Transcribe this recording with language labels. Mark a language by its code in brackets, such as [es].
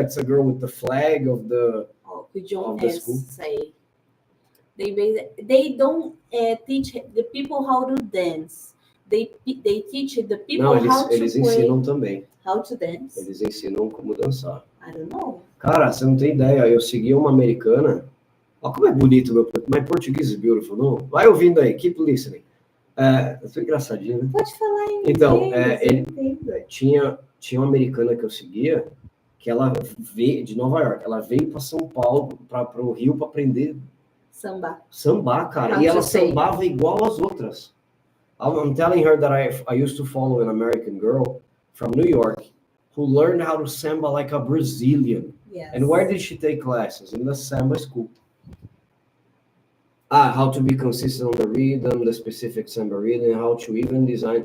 [en] It's a girl with the flag of the. John has say. They don't teach the people how to dance. They teach the people how to [pt] eles ensinam também. [en] How to dance. [pt] Eles ensinam como dançar. [en] I don't know. [pt] Cara, você não tem ideia. Eu segui uma americana. Olha como é bonito meu português. [en] My Portuguese is beautiful, [pt] não? Vai ouvindo aí. [en] Keep listening. [pt] Eu sou engraçadinho, né? Pode falar em Então, inglês, tinha uma americana que eu seguia, que ela veio de Nova York. Ela veio para São Paulo, para o Rio, para aprender sambar, cara. E ela sambava igual as outras. [en] I'm telling her that I used to follow an American girl from New York who learned how to samba like a Brazilian. Yes. And where did she take classes? In the samba school. How to be consistent on the rhythm, the specific samba rhythm, how to even design.